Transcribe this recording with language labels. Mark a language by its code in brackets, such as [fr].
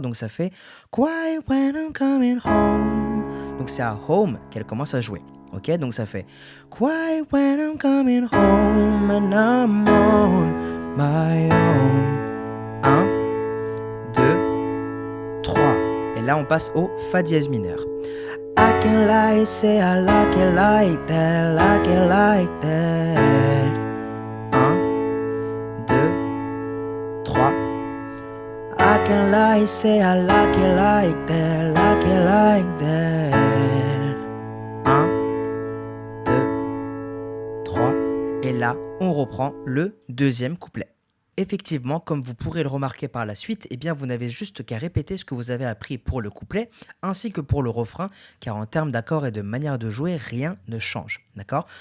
[fr] Donc ça fait [en] Quiet when I'm coming home. [fr] Donc c'est à home qu'elle commence à jouer, ok? Donc ça fait [en] Quiet when I'm coming home and I'm on my own. 1, 2, 3. [fr] Et là on passe au Fa dièse mineur. [en] I can lie, say I like it like that, like it like that. 1, 2, 3. I can lie, say I like it like that, like it like that. 1, 2, 3. [fr] Et là, on reprend le deuxième couplet. Effectivement, comme vous pourrez le remarquer par la suite, eh bien vous n'avez juste qu'à répéter ce que vous avez appris pour le couplet ainsi que pour le refrain, car en termes d'accords et de manière de jouer, rien ne change. D'accord?